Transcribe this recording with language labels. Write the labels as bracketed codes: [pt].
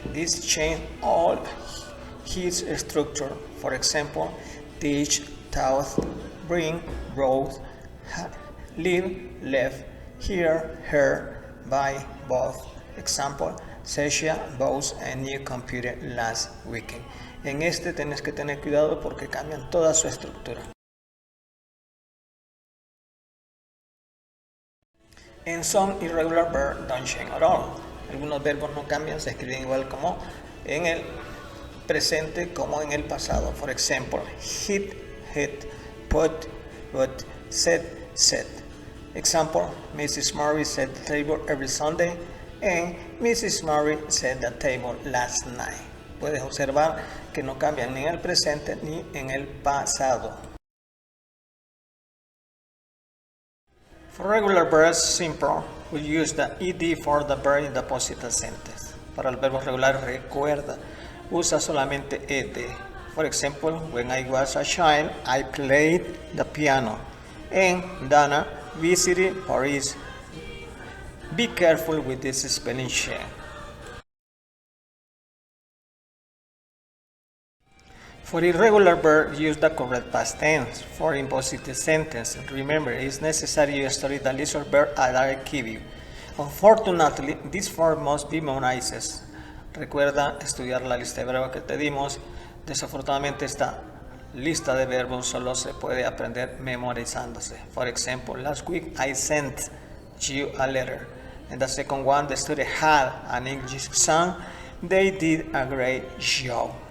[en] This change all his structure. For example, teach, taught, bring, brought, live, left, hear, heard, buy, both. Example, Sasha bought a new computer last weekend. [es] En este tienes que tener cuidado porque cambian toda su estructura. [en] And some irregular verbs don't change at all. [es] Algunos verbos no cambian, se escriben igual como en el presente como en el pasado. [en] For example, hit, hit, put, said, said. Example, Mrs. Murray set the table every Sunday and Mrs. Murray set the table last night. [es] Puedes observar que no cambian ni en el presente ni en el pasado. [en] For regular verbs, simple, we use the ed for the verb in the positive sentence. [es] Para el verbo regular, recuerda, usa solamente ed. [en] For example, when I was a child, I played the piano. And Dana visited Paris. Be careful with this spelling check. For irregular verb, use the correct past tense. For impositive sentence, remember, it's necessary you study the list of verbs that I give you. Unfortunately, this form must be memorized. [es] Recuerda estudiar la lista de verbos que te dimos. Desafortunadamente esta lista de verbos solo se puede aprender memorizándose. [en] For example, last week I sent you a letter. And the second one, the student had an English exam. They did a great job.